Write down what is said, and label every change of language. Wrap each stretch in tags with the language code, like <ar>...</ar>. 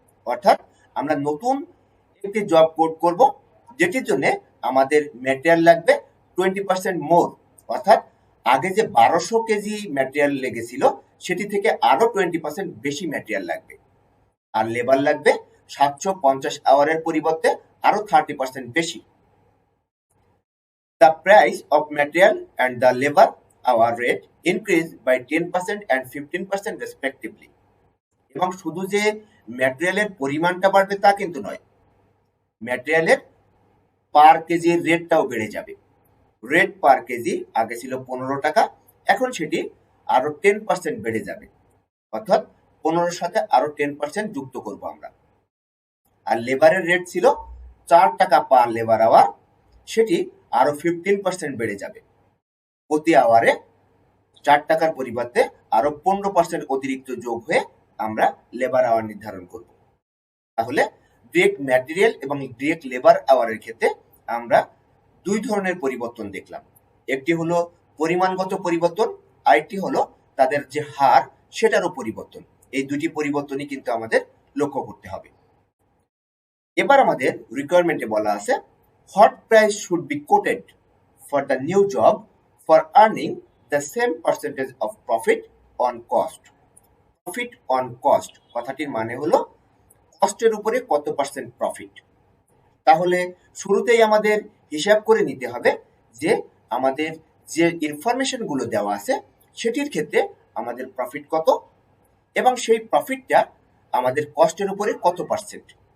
<bn>অর্থাৎ আমরা নতুন একটি জব কোড করব যেটির জন্য আমাদের ম্যাটেরিয়াল লাগবে 20% মোর, অর্থাৎ আগে যে 1200 কেজি ম্যাটেরিয়াল লেগেছিল সেটি থেকে আরো 20% বেশি ম্যাটেরিয়াল লাগবে। আর লেবার লাগবে 750 আওয়ারের পরিবর্তে আরো 30% বেশি।</bn> <en>The price of material and the labor hour rate increase by 10% and 15% respectively.</en> <bn>এবং শুধু যে ম্যাটেরিয়ালের পরিমাণটা বাড়বে তা কিন্তু নয়, ম্যাটেরিয়ালের পার কেজির রেটটাও বেড়ে যাবে। রেট পার কেজি আগে ছিল 15 টাকা, এখন সেটি আরো 10% বেড়ে যাবে, অর্থাৎ 15 সাথে আরো 10% যুক্ত করব আমরা। আর লেবারের রেট ছিল 4 টাকা পার লেবার আওয়ার, সেটি আরো 15% বেড়ে যাবে। প্রতি আওয়ারে 4 টাকার পরিবর্তে আরো 15% অতিরিক্ত যোগ হয়ে আমরা লেবার আওয়ার নির্ধারণ করব। তাহলে ডিরেক্ট ম্যাটেরিয়াল এবং ডিরেক্ট লেবার আওয়ারের ক্ষেত্রে আমরা দুই ধরনের পরিবর্তন দেখলাম। একটি হলো পরিমাণগত পরিবর্তন, আরেকটি হলো তাদের যে হার সেটারও পরিবর্তন। এই দুটি পরিবর্তনই কিন্তু আমাদের লক্ষ্য করতে হবে। এবার আমাদের রিকোয়ারমেন্টে বলা আছে</bn> <en>what price should be quoted for the new job for earning the same percentage of profit on cost.</en> <bn>Profit on cost কথাটির মানে হলো কস্টের উপরে কত পার্সেন্ট প্রফিট। তাহলে শুরুতেই আমাদের হিসাব করে নিতে হবে যে আমাদের যে ইনফরমেশন গুলো দেওয়া আছে সেটির ক্ষেত্রে আমাদের প্রফিট কত এবং সেই প্রফিটটা আমাদের কস্টের উপরে কত পার্সেন্ট।</bn>